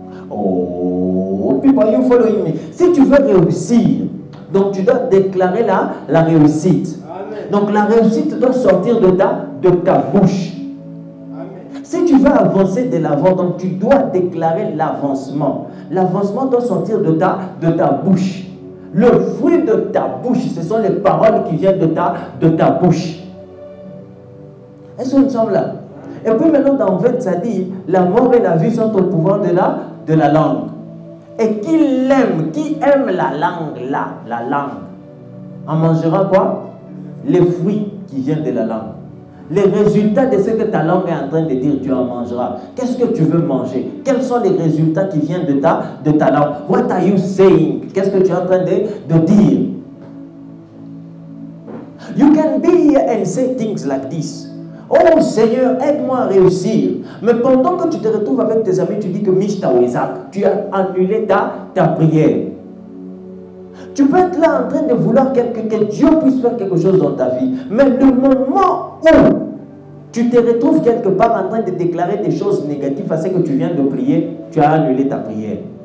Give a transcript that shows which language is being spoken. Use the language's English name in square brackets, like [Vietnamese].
[English] Oh, people, you following me? [French] Si tu veux réussir, donc tu dois déclarer la réussite. Amen. Donc la réussite doit sortir de ta bouche. Amen. Si tu veux avancer de l'avant, donc tu dois déclarer l'avancement. L'avancement doit sortir de ta bouche. Le fruit de ta bouche, ce sont les paroles qui viennent de ta bouche. Est-ce que nous sommes là? Et puis maintenant dans 20, ça dit, la mort et la vie sont au pouvoir de la langue. Et qui aime la langue là, la langue, en mangera quoi? Les fruits qui viennent de la langue. Les résultats de ce que ta langue est en train de dire, tu en mangeras. Qu'est-ce que tu veux manger? Quels sont les résultats qui viennent de ta langue? [English] What are you saying? [French] Qu'est-ce que tu es en train de dire? [English] You can be here and say things like this. [French] Oh Seigneur, aide-moi à réussir. Mais pendant que tu te retrouves avec tes amis, tu dis que Mishta Wezak, tu as annulé ta prière. Tu peux être là en train de vouloir que Dieu puisse faire quelque chose dans ta vie. Mais le moment où tu te retrouves quelque part en train de déclarer des choses négatives à ce que tu viens de prier, tu as annulé ta prière.